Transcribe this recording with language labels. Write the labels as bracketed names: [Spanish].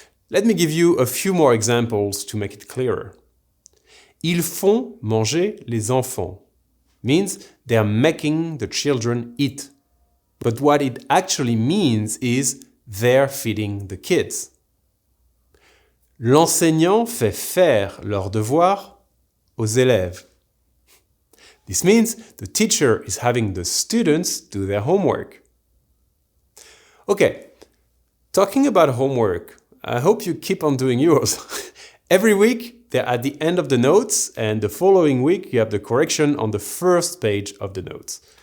[English] Let me give you a few more examples to make it clearer. [French] Ils font manger les enfants [English] means they're making the children eat. But what it actually means is they're feeding the kids. [French] L'enseignant fait faire leurs devoirs aux élèves. [English] This means the teacher is having the students do their homework. Okay, talking about homework, I hope you keep on doing yours. Every week, they're at the end of the notes, and the following week, you have the correction on the first page of the notes.